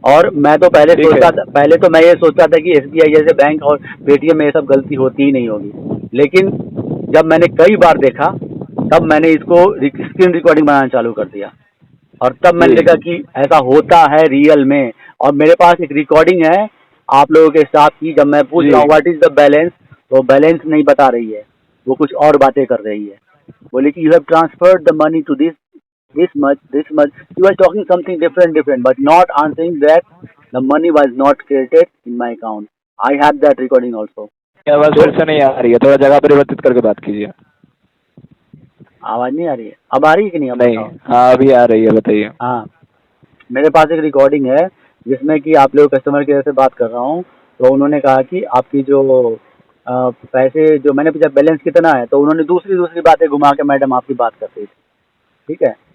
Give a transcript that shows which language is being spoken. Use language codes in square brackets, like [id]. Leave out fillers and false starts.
[hi] और मैं तो पहले तो मैं ये सोचता था कि एसबीआई जैसे बैंक और पेटीएम में ये सब गलती होती ही नहीं होगी, लेकिन जब मैंने कई बार देखा तब मैंने इसको स्क्रीन रिकॉर्डिंग बनाना चालू कर दिया, और तब मैंने देखा कि ऐसा होता है रियल में। और मेरे पास एक रिकॉर्डिंग है आप लोगों के साथ की, जब मैं पूछ रहा हूँ [en] what is the balance, [hi] तो बैलेंस नहीं बता रही है, वो कुछ और बातें कर रही है। बोले कि [en] You have transferred the money to this much, you are talking something different, but not answering that the money was not credited in my account. I have that recording also. [hi] आवाज फिर से नहीं आ रही है, थोड़ा जगह परिवर्तित करके बात कीजिए। आवाज नहीं आ रही है? अब आ रही है कि नहीं? अब नहीं, बताओ। हाँ अभी आ रही है, बताइए। हाँ, मेरे पास एक रिकॉर्डिंग है जिसमें कि आप लोग कस्टमर केयर से बात कर रहा हूँ। तो उन्होंने कहा कि आपकी जो पैसे जो मैंने पूछा बैलेंस कितना है, तो उन्होंने दूसरी दूसरी बातें घुमा के मैडम आपकी बात कर रही थी, ठीक है।